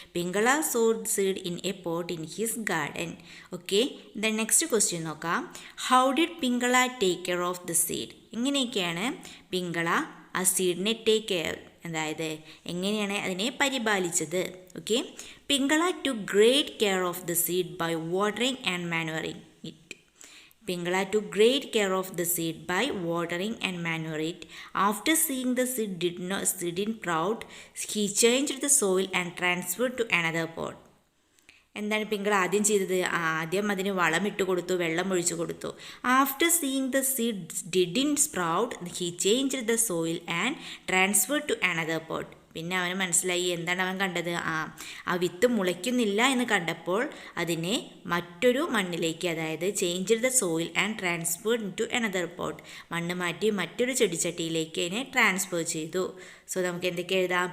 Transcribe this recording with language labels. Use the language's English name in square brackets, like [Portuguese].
[English] Pingala sowed seed in a pot in his garden. Okay, the next question നോക്കാം. How did Pingala take care of the seed? [Malayalam] ഇങ്ങനെയൊക്കെയാണ് പിങ്കള ആ സീഡിനെ [English] take care, [Malayalam] അതായത് എങ്ങനെയാണ് അതിനെ പരിപാലിച്ചത്. [English] Okay, Pingala took great care of the seed by watering and manuring it. Pingala took great care of the seed by watering and manure it. After seeing the seed didn't sprout, he changed the soil and transferred to another pot. [Malayalam] എന്താണ് പിങ്കള ആദ്യം ചെയ്തത്? ആദ്യം അതിന് വളമിട്ട് കൊടുത്തു, വെള്ളം ഒഴിച്ചു കൊടുത്തു. [English] After seeing the seed didn't sprout he changed the soil and transferred to another pot. [Malayalam] പിന്നെ അവന് മനസ്സിലായി, എന്താണ് അവൻ കണ്ടത്? ആ വിത്ത് മുളയ്ക്കുന്നില്ല എന്ന് കണ്ടപ്പോൾ അതിനെ മറ്റൊരു മണ്ണിലേക്ക്, അതായത് [English] change the soil and transferred to another pot, [Malayalam] മണ്ണ് മാറ്റി മറ്റൊരു ചെടിച്ചട്ടിയിലേക്ക് അതിനെ ട്രാൻസ്ഫർ ചെയ്തു. സോ നമുക്ക് എന്തൊക്കെ എഴുതാം?